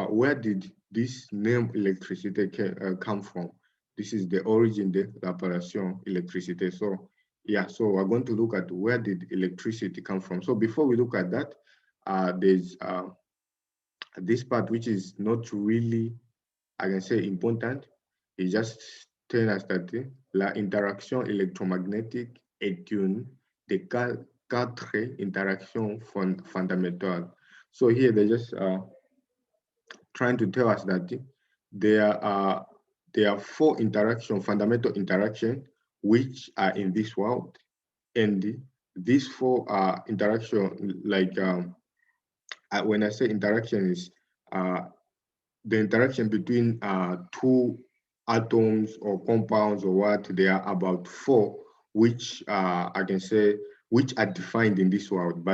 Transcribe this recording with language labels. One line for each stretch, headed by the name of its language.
English: Where did this name electricity come from? This is the origin
French: de l'appellation électricité.
English: So so we're going to look at where did electricity come from. So before we look at that, there's this part which is not really, I can say, important. It just tells us that
French: la interaction électromagnétique est une des quatre interactions fondamentales.
English: So here they just trying to tell us that there are four fundamental interaction, which are in this world, and these four interaction, like when I say interaction, is uh, the interaction between two atoms or compounds or what, they are about four, which I can say, which are defined in this world.